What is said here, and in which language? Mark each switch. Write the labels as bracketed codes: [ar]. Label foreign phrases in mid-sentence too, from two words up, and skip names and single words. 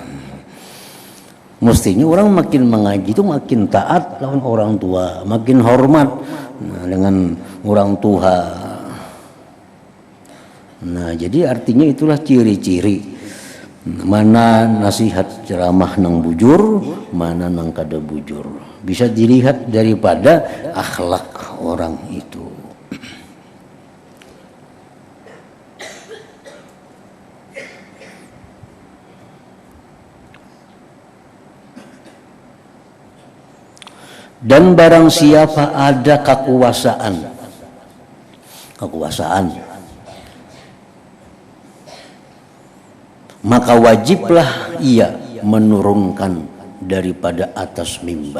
[id] Mestinya orang makin mengaji itu makin taat lawan orang tua, makin hormat dengan orang tua. [bjn] Nah, jadi artinya itulah ciri-ciri mana nasihat ceramah nang bujur, mana nang kada bujur. [id] Bisa dilihat daripada akhlak orang itu. Dan barang siapa ada kekuasaan, maka wajiblah ia menurunkan daripada atas mimbar.